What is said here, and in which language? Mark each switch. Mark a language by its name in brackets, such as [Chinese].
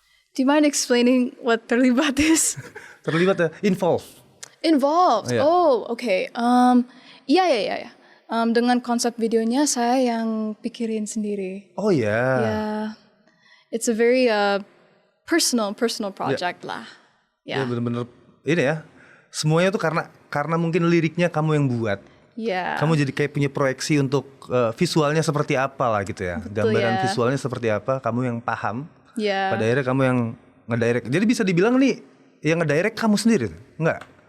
[English] Do you mind explaining what terlibat is? [Indonesian] Terlibat ya? Involved. Yeah. Oh, okay. Iya. Dengan konsep videonya saya yang pikirin sendiri. Oh ya. Yeah. [English] It's a very personal project lah. [Indonesian] Ya bener-bener ini ya. Semuanya tuh karena mungkin liriknya kamu yang buat. Yeah. Kamu jadi kayak punya proyeksi untuk visualnya seperti apa lah gitu ya. Betul, gambaran visualnya seperti apa, kamu yang paham. Yeah. Pada akhirnya kamu yang ngedirect. Jadi bisa dibilang nih yang ngedirect kamu sendiri, enggak?